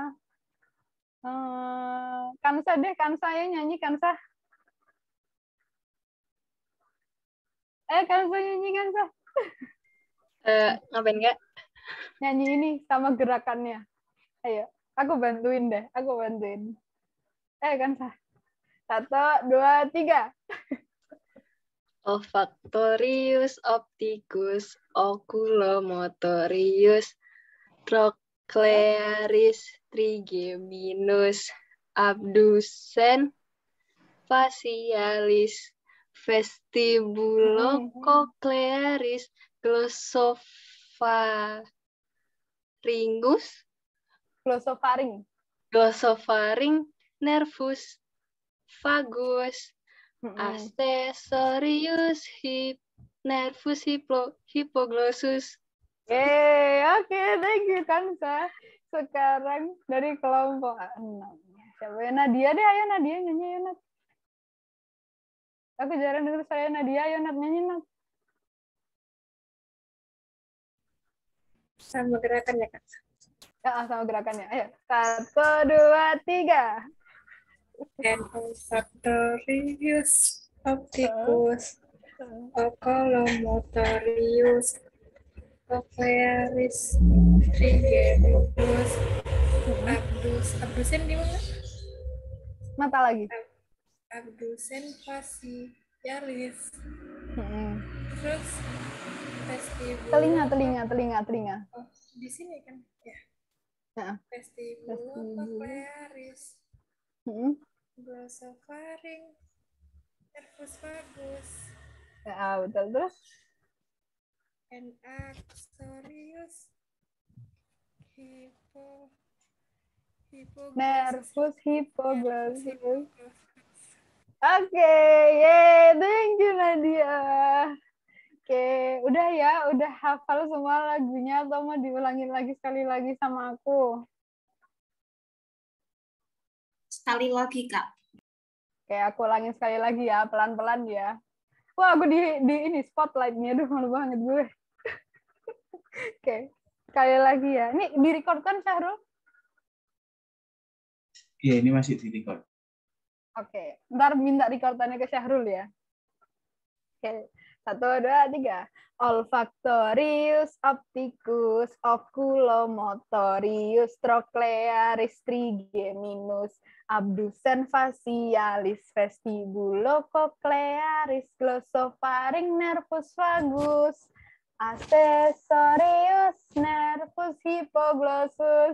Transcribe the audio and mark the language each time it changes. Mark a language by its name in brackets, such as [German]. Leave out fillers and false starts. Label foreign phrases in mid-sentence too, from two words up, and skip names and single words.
[Indonesian] Kansa deh, Kansa ya nyanyi Kansa. Kansa nyanyi Kansa. Ngapain nggak? Nyanyi ini sama gerakannya. Ayo, aku bantuin deh. Aku bantuin. Kansa. 1, 2, 3. [Latin] Olfactorius, opticus, oculomotorius, trochlearis, trigeminus, abdusen, facialis, vestibulococlearis, glossofaring, nervus vagus, accessorius, nervus hypoglossus. [Indonesian] Oke, [English] thank you [Indonesian] Kansa. Sekarang dari kelompok 6. Siapa ya? Nadia deh, ayo Nadia nyanyi ya Nat. Aku jarang dengar saya Nadia, ayo Nat nyanyi Nat. Sama gerakannya Kak. Ya, sama gerakannya. Ayo, 1, 2, 3. [Latin] Olfactorius, opticus, oculomotorius, trochlearis, trigeminus, abdusen [Indonesian] di mana? Mata lagi. Abdusen facialis. Terus Telinga. Oh, di sini kan? Ya. Nah. [Latin] Vestibulococlearis. Glossofaring, nervus vagus. [Indonesian] Ya, betul. Terus [Latin] and Axorius. Nervus hypoglossus. [Indonesian] Oke, yeay, [English] thank you Nadia. [Indonesian] Oke, udah ya, udah hafal semua lagunya atau mau diulangin lagi sekali lagi sama aku? Sekali lagi, Kak. Oke, aku ulangin sekali lagi ya, pelan-pelan ya. Wah, aku di ini spotlight-nya, aduh malu banget gue. Oke, sekali lagi ya. Ini di-record kan, Syahrul? Iya, ini masih di-record. Oke, ntar minta recordannya ke Syahrul ya. Oke, 1, 2, 3. [Latin] Olfactorius, opticus, oculomotorius, trochlearis, trigeminus, abducens facialis, vestibulocochlearis, glossopharynx, nervus vagus, accessorius, nervus hypoglossus.